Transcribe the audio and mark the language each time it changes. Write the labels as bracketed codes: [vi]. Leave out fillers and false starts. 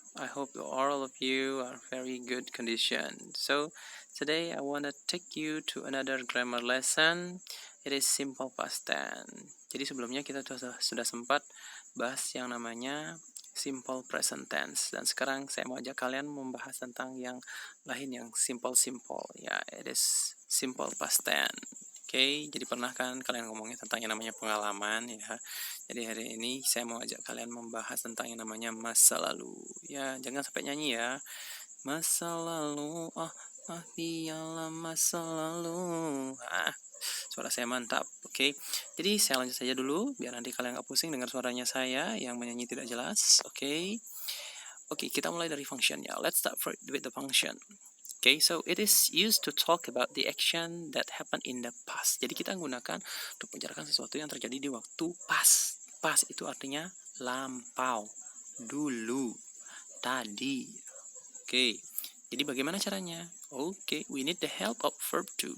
[en] I hope all of you are very good condition. So today I want to take you to another grammar lesson. It is simple past tense. [id] Jadi sebelumnya kita sudah sempat bahas yang namanya simple present tense, dan sekarang saya mau ajak kalian membahas tentang yang lain yang simple. [en] Ya, it is simple past tense. [id] Oke, jadi pernah kan kalian ngomongin tentang yang namanya pengalaman ya. Jadi hari ini saya mau ajak kalian membahas tentang yang namanya masa lalu. Ya, jangan sampai nyanyi ya. Masa lalu, biarlah masa lalu. Suara saya mantap. Oke, jadi saya lanjut saja dulu biar nanti kalian gak pusing dengar suaranya saya yang menyanyi tidak jelas. Oke, kita mulai dari functionnya. [en] Let's start with the function. Okay, so it is used to talk about the action that happened in the past. [id] Jadi kita gunakan untuk membicarakan sesuatu yang terjadi di waktu past. Past itu artinya lampau, dulu, tadi. Oke, jadi bagaimana caranya? [en] Oke, we need the help of verb to.